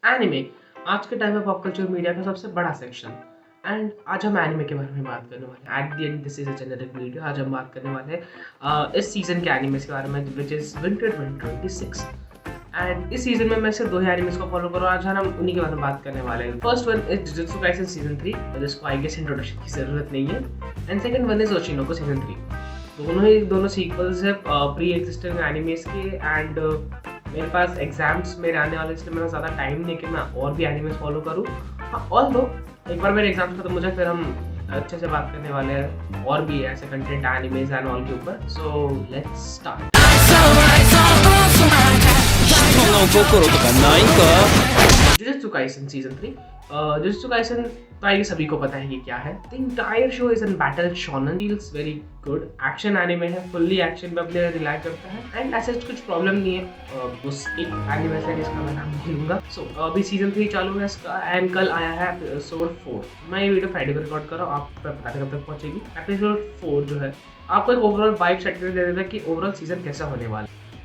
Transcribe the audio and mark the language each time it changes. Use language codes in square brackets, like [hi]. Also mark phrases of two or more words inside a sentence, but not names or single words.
[hi] एनिमे आज के टाइम में [en] pop culture media [hi] का सबसे बड़ा सेक्शन। एंड आज हम एनिमे के बारे में बात करने वाले हैं। [en] At the end this is a generic video. [hi] आज हम बात करने वाले हैं इस सीजन के एनिमेस के बारे में, [en] which is winter 2026. [hi] एंड इस सीजन में मैं सिर्फ 2 ही एनिमेस को फॉलो करूँ। आज हम उन्हीं के बारे में बात करने वाले हैं। [en] First one is Jujutsu Kaisen season 3, [hi] जिसको [en] I guess introduction [hi] की जरूरत नहीं है। [en] And second one is Oshinoko season 3. [hi] दोनों सीक्वल्स है [en] pre existing animes [hi] के। एंड मेरे पास एग्जाम्स मेरे आने वाले, इसलिए मेरा ज़्यादा टाइम नहीं कि मैं और भी एनिमेस फॉलो करूँ। हाँ, [en] all though [hi] एक बार मेरे एग्जाम्स खत्म हो जाए फिर हम अच्छे से बात करने वाले हैं और भी ऐसे [en] content animes and all [hi] के ऊपर। [en] So let's start. [ja] 人の心とかないんか [hi] जुजुत्सु काइसेन सीजन 3। जुजुत्सु काइसेन तो ये सभी को पता है कि क्या है। [en] The entire show is an battle shonen, feels very good. action anime [hi] है, [en] fully action [hi] पे [en] player rely [hi] करता है एंड ऐसे कुछ प्रॉब्लम नहीं है उस एक एनिमे से जिसका मैं नाम भूलूंगा। सो अभी सीजन 3 चालू है इसका एंड कल आया है एपिसोड 4। मैं ये वीडियो फ्राइडे को रिकॉर्ड कर रहा हूँ, आप पता नहीं कब तक पहुंचेगी। एपिसोड 4 जो है आपको एक [en] overall vibe set [hi] कर दे देता है कि [en] overall season [hi] कैसा होने वाला है।